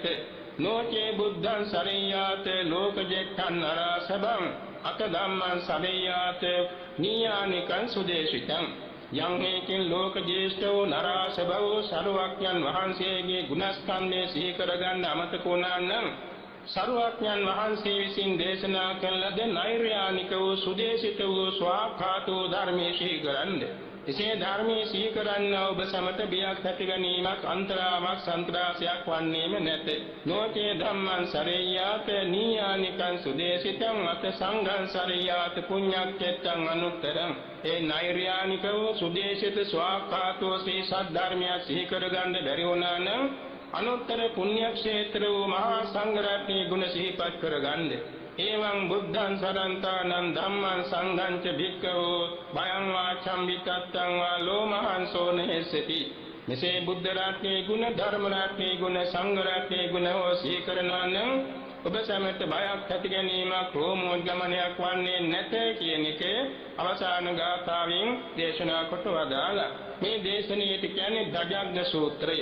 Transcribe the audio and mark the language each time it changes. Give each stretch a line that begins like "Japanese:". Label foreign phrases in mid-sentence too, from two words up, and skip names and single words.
Pali: නෝචේ බුද්ධං සරේයාත ලෝකජෙට්ඨං නරසබං අත ධම්මං සරේයාත නීයානිකං සුදේශිතං
Sinhala: යම් හේකින් ලෝක ජේෂ්ඨෝ නරාසබෝ සරුවක්ඥන් වහන්සේගේ ගුණස්කන්ධය සිහි කරගන්න අමතක වුණා නම් සරුවක්ඥන් වහන්සේ විසින් දේශනා කළ ලද නෛර්යානික වූ සුදේශිත වූ ස්වාඛාත වූ ධර්මයේ සිහි කරන්නේ. එසේ ධර්මයේ සිහි කරන්න ඔබ සමත බියක් ඇති ගැනීමක් අන්තරාවක් සන්ත්‍රාසයක් වන්නේම නැත.
Pali: නෝචේ ධම්මං සරේයාත නීයානිකං සුදේශිතං අත සංඝං සරේයාත පුඤ්ඤක්ඛෙත්තං අනුත්තරං.
Sinhala: ඒ නෛර්යානික වූ සුදේශිත ස්වාඛාතෝ ශ්‍රී සද්ධර්මය සිහි කරගන්න බැරි වුණා නම් අනුත්තර පුණ්‍ය ක්ෂේත්‍ර වූ මහා සංඝ රත්නයේ ගුණ සිහිපත් කරගන්න.
Pali: එවං බුද්ධං සරන්තානං ධම්මං සංඝං ච භික්ඛවෝ භයං වාචම් විතත්තං වා ලෝමහංසෝ නහෙස්සති.
Sinhala: මෙසේ බුද්ධ රත්නයේ ගුණ ධර්ම රත්නයේ ගුණ සංඝ රත්නයේ ගුණ හෝ සිහි කරනවා නම් ඔබ සැමට බයක් ඇති ගැනීමක් රෝමෝද්ගමනයක් වන්නේ නැත කියන එක අවසාන ගාථාවෙන් දේශනා කොට වදාළා. මේ දේශනාවට කියන්නේ දජග්ග සූත්‍රය.